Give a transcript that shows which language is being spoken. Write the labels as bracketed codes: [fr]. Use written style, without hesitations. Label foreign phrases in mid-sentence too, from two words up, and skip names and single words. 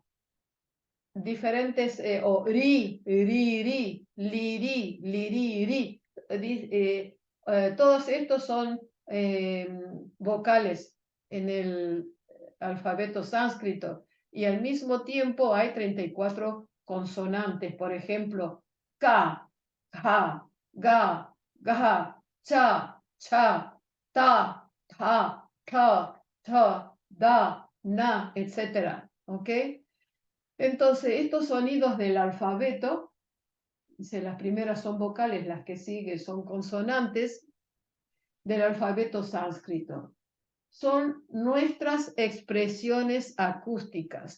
[es] Diferentes, o ri, li, ri. Todos estos son vocales en el alfabeto sánscrito y al mismo tiempo hay 34 consonantes, por ejemplo, [sa] ka, ja, ga, ga, cha, ta, da, na, [es] etc. ¿Ok? Entonces, estos sonidos del alfabeto, las primeras son vocales, las que siguen son consonantes del alfabeto sánscrito. Son nuestras expresiones acústicas.